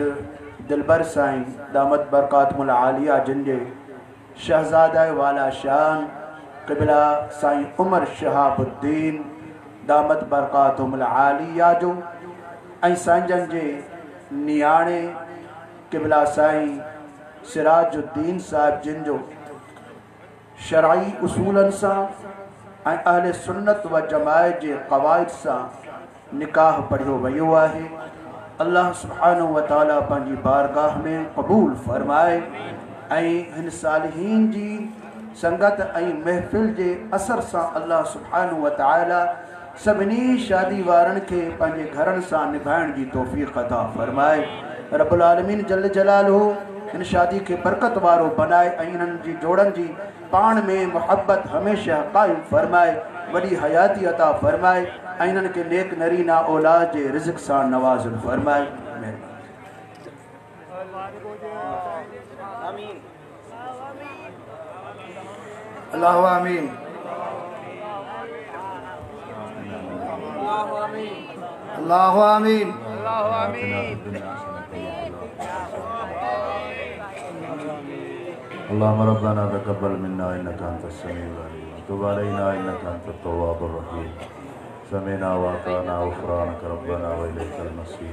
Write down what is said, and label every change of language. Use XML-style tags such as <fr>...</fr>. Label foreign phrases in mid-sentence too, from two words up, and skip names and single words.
<sd>दिलबर साईं</sd> <ar>دامت بركاتهم العالية</ar> <sd>जिन जे शहज़ादा वाला शान क़िबला साईं उमर शहाबुद्दीन</sd> <ar>دامت بركاتهم العالية</ar> <sd>जो ऐं सांजन जे नियाणे क़िबला साईं सिराजुद्दीन साहिब जिन जो शरई उसूलन सां ऐं</sd> <ar>أهل السنة والجماعة</ar> <sd>जे क़वाइद सां निकाह पढ़ियो वियो आहे।</sd> <ar>الله سبحانه وتعالى</ar> <sd>पंहिंजी बारगाह में क़बूल फरमाए ऐं हिन सालिहीन जी संगत ऐं महफ़िल जे असर सां</sd> <ar>الله سبحانه وتعالى</ar> <sd>सभिनी शादी वारनि खे पंहिंजे घरनि सां निभाइण जी तौफ़ीक़ अता फरमाए।</sd> <ar>رب العالمين جل جلاله</ar> <sd>इन शादी के बरकत वारो बनाए ऐं इन्हनि जी जोड़नि जी पाण में मोहब्बत हमेशह क़ाइम फरमाए, वॾी हयाती अता फरमाए ऐं इन्हनि खे नेक नरीना औलाद जे रिज़्क़ सां नवाज़िल फरमाए।</sd> <ar>اللهم آمين. اللهم آمين. اللهم ربنا تقبل منا إنك أنت السميع العليم وتب علينا إنك أنت التواب الرحيم سمعنا وأطعنا غفرانك ربنا وإليك المصير.</ar>